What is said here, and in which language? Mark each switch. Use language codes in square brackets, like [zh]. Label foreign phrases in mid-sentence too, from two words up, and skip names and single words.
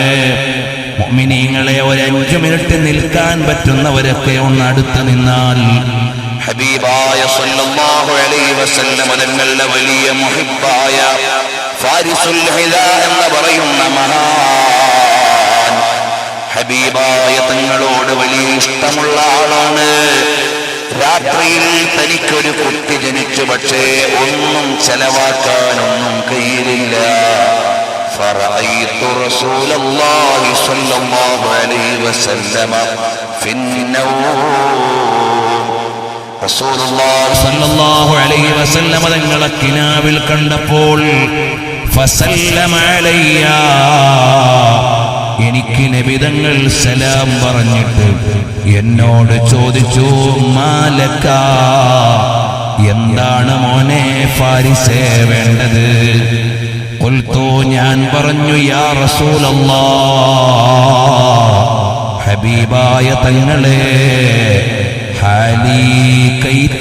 [ml] മുഅ്മിനീങ്ങളെ, ഒരു 5 മിനിറ്റ് നിൽക്കാൻ പറ്റുന്നവരൊക്കെ ഒന്ന് അടുത്ത് നിന്നാൽ ഹബീബായ [ar] صلى الله عليه وسلم [ml] തങ്ങളുടെ വലിയ മുഹിബ്ബായ ഫാരിസുൽ ഹിദാ എന്ന് പറയുന്ന മഹാൻ ഹബീബായ തങ്ങളോട് വലിയ ഇഷ്ടമുള്ള ആളാണ്. രാത്രിയിൽ തനിക്കൊരു കുട്ടി ജനിച്ചു, പക്ഷേ ഒന്നും ചെലവാക്കാനൊന്നും കയ്യിലില്ല. [ar] فرأيت رسول الله صلى الله عليه وسلم في النوم. رسول الله صلى الله عليه وسلم [ml] തങ്ങളെ കിനാവിൽ കണ്ടപ്പോൾ [ar] فسلم علي, [ml] എനിക്ക് നബി തങ്ങൾ സലാം പറഞ്ഞിട്ട് എന്നോട് ചോദിച്ചു, മാലക, എന്താണ് മോനെ ഫാരിസേ വേണ്ടത്? ഖുൽതു, ഞാൻ പറഞ്ഞു, [ar] يا رسول الله, [ml] ഹബീബായ തങ്ങളെ, ഹാലി കൈത